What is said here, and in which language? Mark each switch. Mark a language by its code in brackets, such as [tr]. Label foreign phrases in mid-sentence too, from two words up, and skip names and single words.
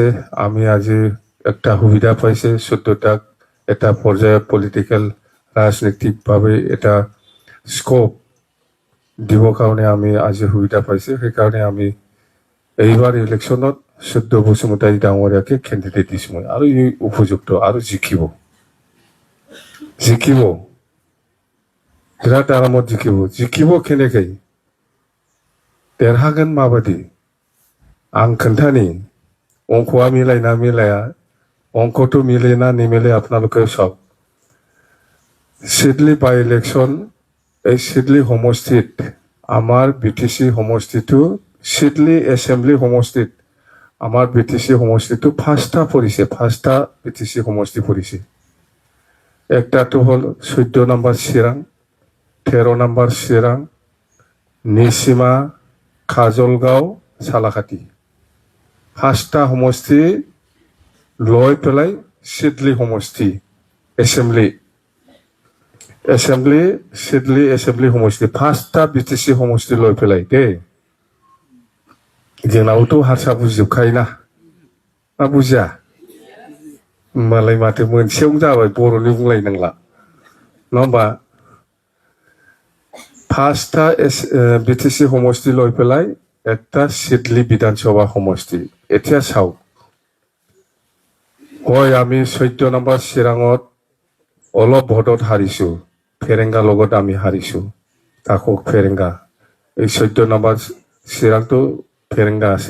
[as] আমি আজি একটা সুবিধা পাইছে শুদ্ধদাক এটা পৰ্যায়ত পলিটিকেল ৰাজনৈতিকভাৱে এটা স্কোপ দিবৰ কাৰণে আমি আজি সুবিধা পাইছে। সেইকাৰণে আমি এইবাৰ ইলেকশ্যনত শুদ্ধ বসুমতাৰী ডাঙৰীয়াকে কেণ্ডিডেট দিছোঁ মই আৰু ই উপযুক্ত আৰু জিকিব বিৰাট আৰামত জিকিব কেনেকৈ [brx] देरहागोन माबायदि आं खोन्थानि अंकआ मिलायना मिलाया अंकथ' मिलेना निमिले आपनालोके सब सिडली बाई इलेक्शन [as] এই সিডলি সমষ্টিত আমাৰ বিটিসি সমষ্টিটো সিডলি এসেম্বলি সমষ্টিত আমাৰ বিটিসি সমষ্টিটো ফাৰ্স্টটা বিটিসি সমষ্টি পৰিছে। একটাটো হল 14 নম্বৰ চিৰাং 13 নম্বৰ চিৰাং নিচিমা কাজলগাঁও সালাখাটি ফাৰ্স্টটা সমষ্টি লৈ পেলাই সিডলি সমষ্টি সিডলি এসেম্বলি সমষ্টি ফার্স্টটা বিটিসি সমষ্টি লৈ পেলাই দেই [brx] जोंनावथ' हारसा बुजिजोबखायोना मा बुजिया होमबालाय माथो मोनसेयावनो जाबाय बर'नि बुंलायनांला नङा होमबा [as] फार्स्टटा বিটিসি সমষ্টি লৈ পেলাই একটা সিডলি বিধানসভা সমষ্টি এতিয়া চাওক হয় আমি 14 নম্বৰ চিৰাঙত অলপ ভোটত হাৰিছোঁ फेरेंगा লগত আমি হাৰিছোঁ তাকো फेरेंगा এই 14 নম্বৰ চিৰাংটো फेरेंगा আছে।